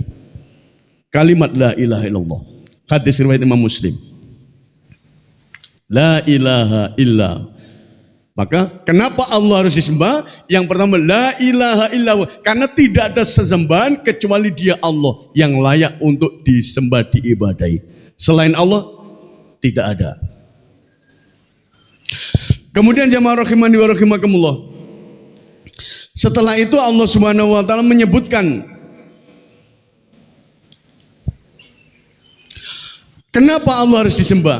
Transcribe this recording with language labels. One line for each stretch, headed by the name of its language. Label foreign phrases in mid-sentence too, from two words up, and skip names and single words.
Indonesian: Kalimat
Arabic: لا إله إلا الله.
Indonesian: Hadis riwayat Imam Muslim.
Arabic: لا إله إلا.
Indonesian: Maka kenapa Allah harus disembah? Yang pertama,
Arabic: لا إله إلا الله,
Indonesian: karena tidak ada sesembahan kecuali Dia Allah yang layak untuk disembah, diibadahi. Selain Allah tidak ada. Kemudian jamaah
Arabic: رحمني ورحمكم الله,
Indonesian: setelah itu Allah
Arabic: سبحانه وتعالى
Indonesian: menyebutkan kenapa Allah harus disembah?